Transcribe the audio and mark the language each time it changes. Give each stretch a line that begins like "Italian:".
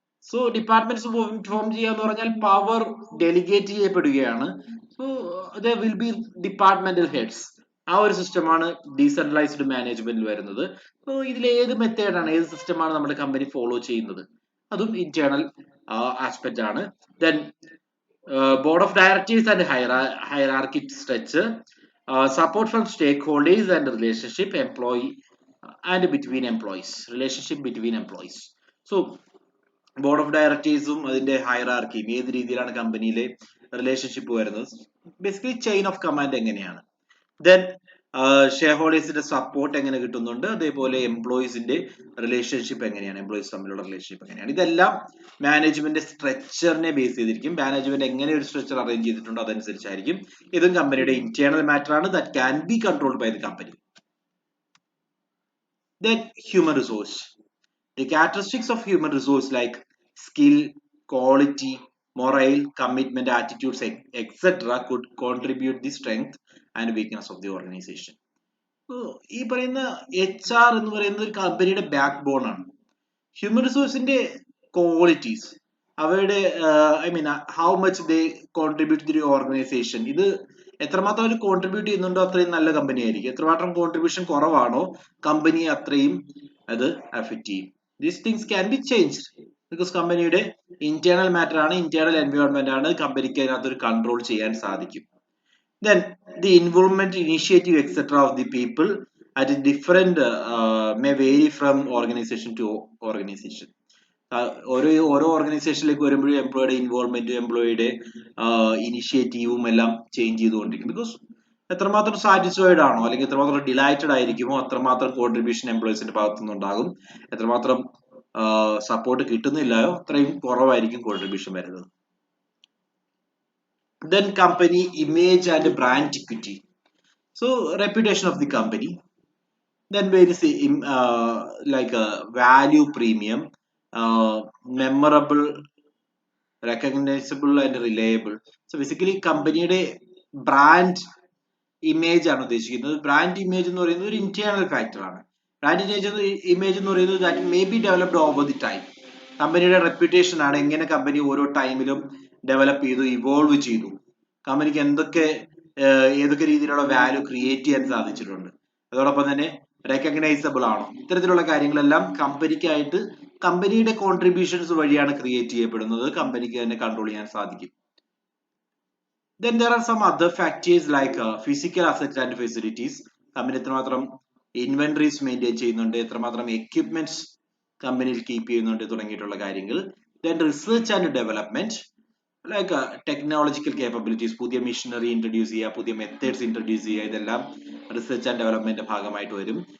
Malayalam: So departments form ചെയ്യുക എന്ന് പറഞ്ഞാൽ പവർ ഡെലിഗേറ്റ് ചെയ്യപ്പെടുകയാണ്.
English: So there will be departmental heads.
Malayalam: ആ ഒരു സിസ്റ്റമാണ് ഡീസെൻട്രലൈസ്ഡ് മാനേജ്മെന്റിൽ വരുന്നത്. സോ ഇതിൽ ഏത് മെത്തേഡാണ്, ഏത് സിസ്റ്റമാണ് നമ്മുടെ കമ്പനി ഫോളോ ചെയ്യുന്നത്, അതും ഇന്റേണൽ ആസ്പെക്ട് ആണ്.
English: Then board of directors and hierarchy structure, support from stakeholders and relationship employee and between employees, relationship between employees.
Malayalam: So board of ഡയറക്ടേഴ്സും അതിന്റെ ഹൈറാർക്കിയും ഏത് രീതിയിലാണ് കമ്പനിയിലെ റിലേഷൻഷിപ്പ് വരുന്നത്, ബേസിക്കലി ചെയിൻ ഓഫ് കമാൻഡ് എങ്ങനെയാണ്, then share ഹോൾഡേഴ്സിന്റെ support എങ്ങനെ കിട്ടുന്നുണ്ട്, അതേപോലെ എംപ്ലോയീസിന്റെ റിലേഷൻഷിപ്പ് എങ്ങനെയാണ്, എംപ്ലോയീസ് തമ്മിലുള്ള റിലേഷൻഷിപ്പ് എങ്ങനെയാണ്, ഇതെല്ലാം മാനേജ്മെന്റ് സ്ട്രക്ചറിനെ ബേസ് ചെയ്തിരിക്കും. മാനേജ്മെന്റ് എങ്ങനെ ഒരു സ്ട്രക്ചർ അറേഞ്ച് ചെയ്തിട്ടുണ്ടോ അതനുസരിച്ചായിരിക്കും. ഇതും കമ്പനിയുടെ ഇന്റേണൽ മാറ്റർ ആണ്
English: That can be controlled by the company. Then human resource. The characteristics of human resource like skill, quality, morale, commitment, attitudes, etc. could contribute the strength and weakness of the organization.
Malayalam: ഈ പറയുന്ന HR എന്ന് പറയുന്നത് ഒരു കമ്പനിയുടെ back bone ആണ്. Human റിസോഴ്സിന്റെ qualities, അവരുടെ
English: I mean how much they contribute to the organisation,
Malayalam: ഇത് എത്രമാത്രം അവർ കോൺട്രിബ്യൂട്ട് ചെയ്യുന്നുണ്ടോ അത്രയും നല്ല കമ്പനി ആയിരിക്കും. എത്രമാത്രം കോൺട്രിബ്യൂഷൻ കുറവാണോ കമ്പനിയെ അത്രയും അത് അഫക്റ്റ് ചെയ്യും.
English: these things can be changed
Malayalam: because കമ്പനിയുടെ ഇന്റേണൽ മാറ്റർ ആണ്, ഇന്റേണൽ എൻവയോൺമെന്റ് ആണ്, കമ്പനിക്ക് അതിനകത്ത് ഒരു കൺട്രോൾ ചെയ്യാൻ സാധിക്കും.
English: Then the involvement, initiative, etc. of the people at a different may vary from organization to organization.
Malayalam: ഓരോ ഓർഗനൈസേഷനിലേക്ക് വരുമ്പോഴും എംപ്ലോയിയുടെ ഇൻവോൾവ്മെന്റും എംപ്ലോയിയുടെ ഇനിഷ്യേറ്റീവും എല്ലാം ചേഞ്ച് ചെയ്തുകൊണ്ടിരിക്കും. ബിക്കോസ് എത്രമാത്രം സാറ്റിസ്ഫൈഡ് ആണോ അല്ലെങ്കിൽ എത്രമാത്രം ഡിലൈറ്റഡ് ആയിരിക്കുമോ അത്രമാത്രം കോൺട്രിബ്യൂഷൻ എംപ്ലോയീസിന്റെ ഭാഗത്തു നിന്നുണ്ടാകും. എത്രമാത്രം സപ്പോർട്ട് കിട്ടുന്നില്ലയോ അത്രയും കുറവായിരിക്കും കോൺട്രിബ്യൂഷൻ വരുന്നത്.
English: Then company image and brand equity. So reputation of the company. Then there is like a value premium, memorable, recognizable and reliable.
Malayalam: So basically കമ്പനിയുടെ ബ്രാൻഡ് ഇമേജ് ആണ് ഉദ്ദേശിക്കുന്നത്. ബ്രാൻഡ് ഇമേജ് എന്ന് പറയുന്നത് ഒരു ഇന്റേണൽ ഫാക്ടർ ആണ്. Brand image എന്ന് പറയുന്നത്
English: That may be developed over the time.
Malayalam: കമ്പനിയുടെ റെപ്യൂട്ടേഷൻ ആണ്, എങ്ങനെ കമ്പനി ഓരോ ടൈമിലും ഡെവലപ്പ് ചെയ്തു, ഇവോൾവ് ചെയ്തു, കമ്പനിക്ക് ഏതൊക്കെ രീതിയിലുള്ള വാല്യൂ ക്രിയേറ്റ് ചെയ്യാൻ സാധിച്ചിട്ടുണ്ട്, അതോടൊപ്പം തന്നെ റെക്കഗ്നൈസബിൾ ആണോ, ഇത്തരത്തിലുള്ള കാര്യങ്ങളെല്ലാം കമ്പനിക്കായിട്ട് കമ്പനിയുടെ കോൺട്രിബ്യൂഷൻസ് വഴിയാണ് ക്രിയേറ്റ് ചെയ്യപ്പെടുന്നത്, കമ്പനിക്ക് തന്നെ കൺട്രോൾ ചെയ്യാൻ സാധിക്കും.
English: Then there are some other factors like physical assets and facilities.
Malayalam: Company എത്രമാത്രം ഇൻവെന്ററീസ് മെയിൻറ്റെയിൻ ചെയ്യുന്നുണ്ട്, എത്രമാത്രം എക്യുപ്മെന്റ്സ് കമ്പനിയിൽ കീപ്പ് ചെയ്യുന്നുണ്ട് തുടങ്ങിയിട്ടുള്ള കാര്യങ്ങൾ.
English: Then research and development,
Malayalam: like technological capabilities, പുതിയ മെഷീനറി ഇൻട്രൊഡ്യൂസ് ചെയ്യുക, പുതിയ മെത്തേഡ്സ് ഇൻട്രൊഡ്യൂസ് ചെയ്യുക, ഇതെല്ലാം റിസർച്ച് ആൻഡ് ഡെവലപ്മെന്റ് ഭാഗമായിട്ട് വരും.